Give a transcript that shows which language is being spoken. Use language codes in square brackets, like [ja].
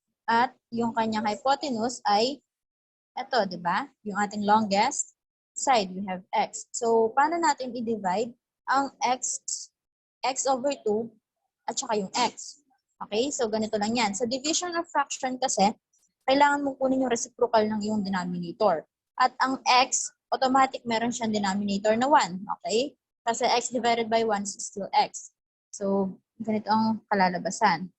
[tl] At yung kanyang hypotenuse ay ito, di ba? Yung ating longest side, [en] we have x. [tl] So, paano natin i-divide ang x over 2 at saka yung x? Okay? So, ganito lang yan. Sa division of fraction kasi, kailangan mo kunin yung reciprocal ng iyong denominator. At ang x, automatic meron siyang denominator na 1. Okay? [en] Kasi x divided by 1 is still x. [tl] So, ganito ang kalalabasan.